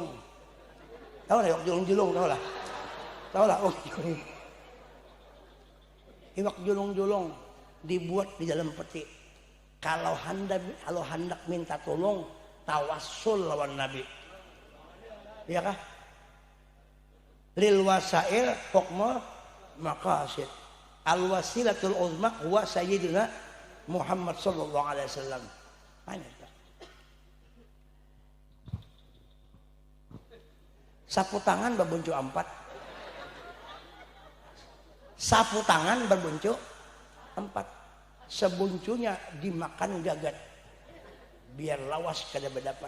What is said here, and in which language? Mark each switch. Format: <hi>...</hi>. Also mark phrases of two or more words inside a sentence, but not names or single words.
<bjn>Tahu lah iwak julung-julung tahu lah. Tahu lah. Oh. Iwak julung-julung dibuat di dalam peti. Kalau hendak minta tolong tawassul lawan Nabi. Iya kah?</bjn> <ar>للوسائل حكم المقاصد. الوسيلة العظمى هو سيدنا محمد صلى الله عليه وسلم.</ar> <bjn>Sapu tangan berbuncu 4. Sapu tangan berbuncu 4. Sebuncunya dimakan gagat. Biar lawas kada berdapat.</bjn>